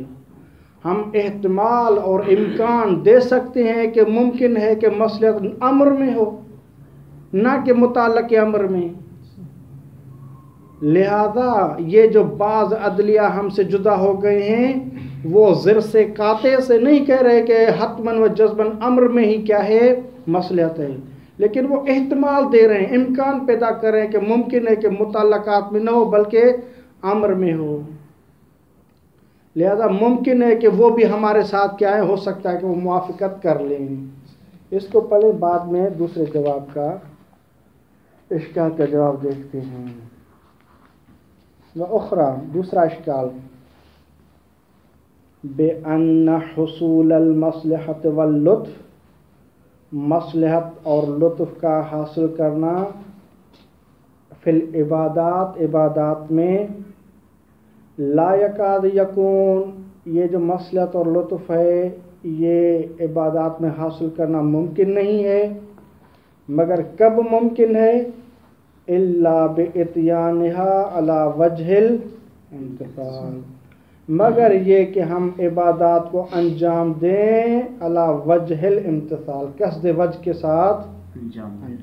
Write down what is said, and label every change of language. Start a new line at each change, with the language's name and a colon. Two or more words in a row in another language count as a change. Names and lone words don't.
Urdu: ہم احتمال اور امکان دے سکتے ہیں کہ ممکن ہے کہ مصلحت امر میں ہو نہ کہ متعلق امر میں، لہذا یہ جو بعض عدلیہ ہم سے جدا ہو گئے ہیں وہ ضرس قاطع سے نہیں کہہ رہے کہ حتماً و جزماً امر میں ہی کیا ہے مصلحت ہے، لیکن وہ احتمال دے رہے ہیں، امکان پیدا کر رہے ہیں کہ ممکن ہے کہ متعلقات میں نہ ہو بلکہ امر میں ہو، لہذا ممکن ہے کہ وہ بھی ہمارے ساتھ کیا ہے، ہو سکتا ہے کہ وہ موافقت کر لیں۔ اس کو پہلے بعد میں دوسرے جواب کا اشکال کا جواب دیکھتے ہیں۔ وَأُخْرَى دوسرا اشکال،
Arabic: بِأَنَّ حُصُولَ الْمَصْلِحَةِ وَاللُّطْفِ،
Urdu: مصلحت اور لطف کا حاصل کرنا،
Arabic: فی العبادات
Urdu: عبادات میں،
Arabic: لا یکاد یکون،
Urdu: یہ جو مصلحت اور لطف ہے یہ عبادات میں حاصل کرنا ممکن نہیں ہے، مگر کب ممکن ہے،
Arabic: الا باتیانها علی وجہ الامتثال،
Urdu: مگر یہ کہ ہم عبادات کو انجام دیں
Arabic: علی وجہ الامتثال،
Urdu: قصد وجہ کے ساتھ انجام دیں۔